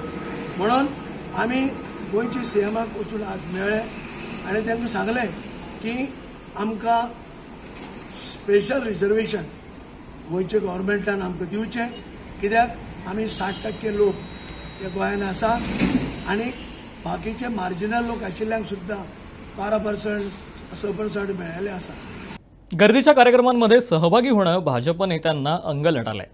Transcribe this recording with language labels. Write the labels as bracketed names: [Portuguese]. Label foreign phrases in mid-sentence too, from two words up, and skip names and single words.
[Konkani] म्हणून आमी गोंयच्या सीएमाक वचून आज मेळ्ळे आनी तांकां सांगलें की आमकां [English] special reservation [Konkani] गोंयच्या गव्हर्मेंटान आमकां दिवचें, कित्याक आमी 60% लोक हे गोंयांत आसा आनी बाकीचे मार्जिनल लोक आशिल्ल्यांक सुद्दां 12%, 6% मेळ्ळेले आसा। [Marathi] गर्दीच्या कार्यक्रमांमध्ये सहभागी होणं भाजप नेत्यांना अंगलट आलंय।